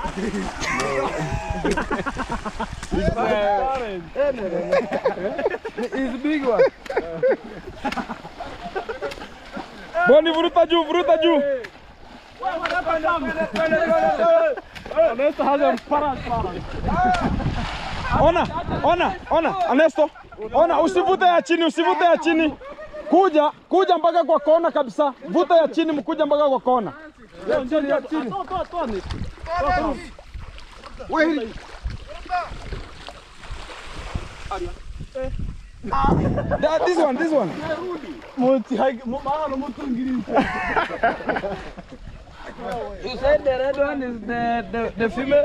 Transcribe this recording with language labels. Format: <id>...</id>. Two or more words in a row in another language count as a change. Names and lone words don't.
<en>It's big one.</en> <sw>Boni, fruta juu.</sw> <en>Ernesto has a parrot.</en> <sw>Ona, Ernesto. Ona, usivute ya chini. Kuja mpaka kwa kona kabisa. Vuta ya chini mkuja mpaka kwa kona. Ya chini.</sw> <en>Wait. This one. You said the red one is the female?</en>